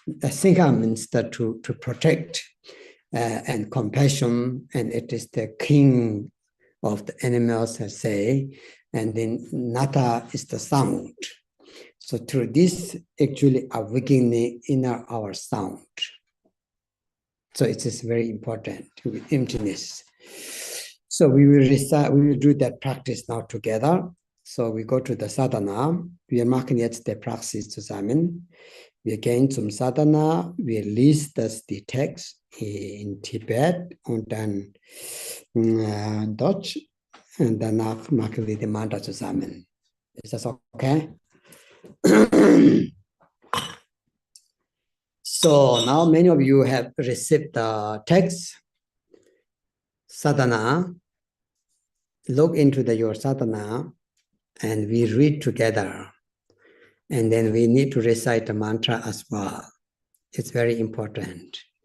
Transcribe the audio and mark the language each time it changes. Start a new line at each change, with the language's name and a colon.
English: Singha means to protect and compassion, and it is the king of the animals, I say, and then Nata is the sound. So through this, actually awakening inner our sound. So it is very important with emptiness. So we will recite, we will do that practice now together. So we go to the sadhana.
German: Wir machen jetzt die Praxis zusammen. Wir gehen zum Sadhana. Wir lesen die Text in Tibet und dann Deutsch. Und danach machen wir die Mantra zusammen. Ist das okay?
English: So now many of you have received the text. Sadhana. Look into your sadhana and we read together. And then we need to recite the mantra as well. It's very important.